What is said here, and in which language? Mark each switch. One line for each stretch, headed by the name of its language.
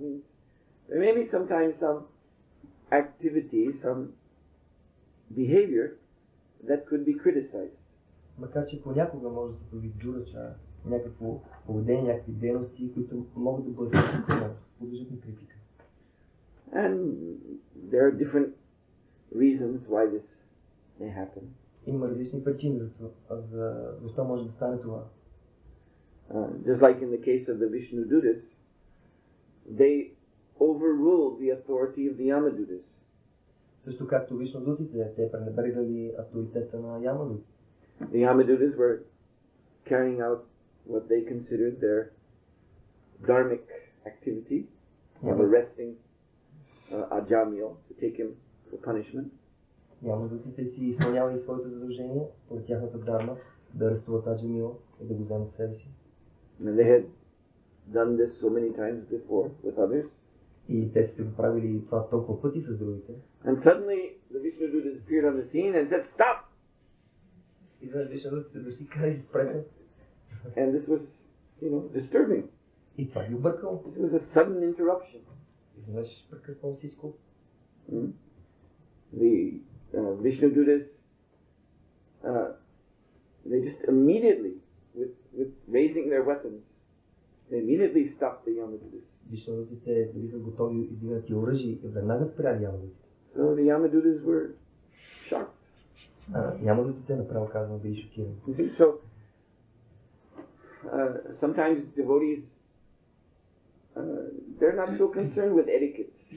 English: Means there may be sometimes some activity, some behavior that could be criticized.
Bulgarian: Макар че понякога може да се появи дурача, някакво поведение, някакви дейности, които могат да бъдат подлежат на критика.
English: And there are different reasons why this may happen.
Bulgarian: Има различни причини за защо може да стане това.
English: Just like in the case of the Vishnu Dutas, they overruled the authority of the Yamadutas.
Bulgarian: Също както вишнудутите, те пренебрегали авторитета на ямадути.
English: The Yamadutas were carrying out what they considered their dharmic activity of arresting Ajamil to take him for punishment.
Bulgarian: Ямадутите си изпълнявали своите задължения от тяхната дharma да арестуват Аджамила и да го вземат себе си.
English: And they had done this so many times before with others.
Bulgarian: И те сте го правили това толкова пъти с другите.
English: And suddenly the Vishnudutas appeared on the scene and said, "Stop!"
Bulgarian: И за вишнудутите дошли и казали, спрете.
English: And this was, disturbing.
Bulgarian: И това ги объркало.
English: This was a sudden interruption.
Bulgarian: Изведнъж прекъснало всичко.
English: The Vishnudutas, they just immediately, with raising their weapons, they immediately stopped the Yamadutas.
Bulgarian: Вишнудутите бяха готови и дигнати оръжие и веднага спряли ямадутите.
English: So the Yamadutas were shocked.
Bulgarian: Ямадутите направо казано били шокирани.
English: So sometimes devotees, they're not so concerned with etiquette.